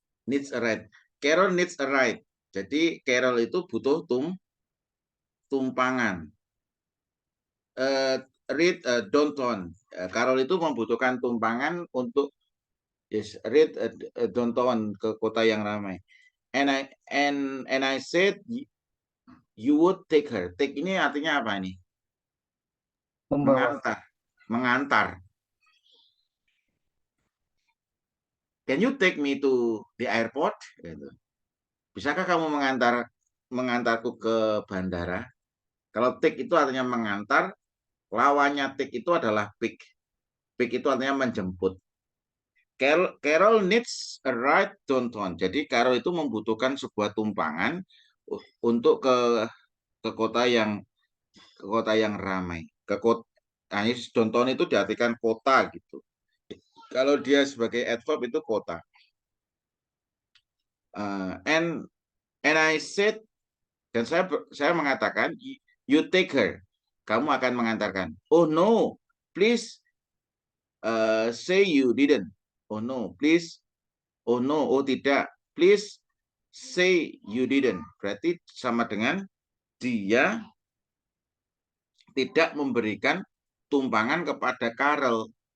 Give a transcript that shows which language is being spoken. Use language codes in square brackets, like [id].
[en] Needs a ride. Carol needs a ride. [id] Jadi Carol itu butuh tumpangan. [en] Read downtown. [id] Carol itu membutuhkan tumpangan untuk read downtown ke kota yang ramai. [en] And I said you would take her. [id] Take ini artinya apa ini? Mengantar. [en] Can you take me to the airport? [id] Gitu. Bisakah kamu mengantarku ke bandara? Kalau take itu artinya mengantar, lawannya take itu adalah pick. Pick itu artinya menjemput. [en] Carol needs a ride downtown. [id] Jadi Carol itu membutuhkan sebuah tumpangan untuk ke kota yang ramai. Nah, downtown itu diartikan kota gitu. Kalau dia sebagai adverb itu kota. [en] And I said, [id] dan saya mengatakan, [en] you take her. [id] Kamu akan mengantarkan. [en] Oh no, please say you didn't. Oh no, please. Oh no, [id] oh tidak. [en] Please say you didn't. [id] Berarti sama dengan dia tidak memberikan tumpangan kepada Carol.